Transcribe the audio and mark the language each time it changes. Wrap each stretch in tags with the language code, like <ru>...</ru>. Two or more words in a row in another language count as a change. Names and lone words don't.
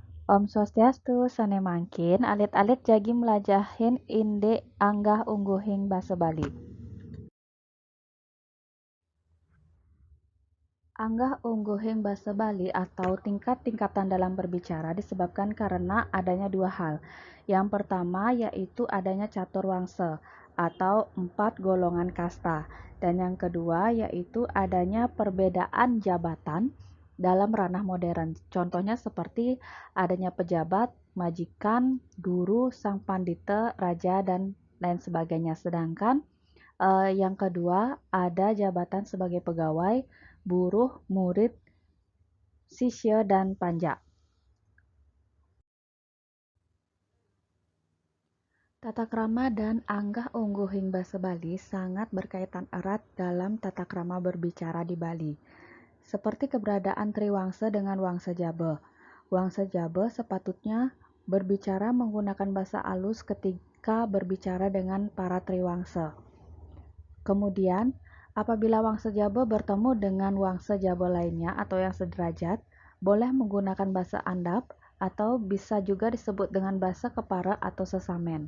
<ban>Om Swastiastu, sane mangkin, alit-alit jagi melajahin inde anggah ungguhing basa Bali. Anggah ungguhing basa Bali</ban> <id>atau tingkat-tingkatan dalam berbicara disebabkan karena adanya dua hal. Yang pertama yaitu adanya catur wangsa atau 4 golongan kasta. Dan yang kedua yaitu adanya perbedaan jabatan dalam ranah modern. Contohnya seperti adanya pejabat, majikan, guru, sang pandita, raja, dan lain sebagainya. Sedangkan yang kedua ada jabatan sebagai pegawai, buruh, murid, sisya, dan panja. Tata krama dan</id> <ban>anggah ungguhing basa Bali</ban> <id>sangat berkaitan erat dalam tata krama berbicara di Bali. Seperti keberadaan Triwangsa dengan Wangsa Jabe. Wangsa Jabe sepatutnya berbicara menggunakan bahasa alus ketika berbicara dengan para Triwangsa. Kemudian, apabila Wangsa Jabe bertemu dengan Wangsa Jabe lainnya atau yang sederajat, boleh menggunakan bahasa andap atau bisa juga disebut dengan bahasa kepara atau sesamen.</id>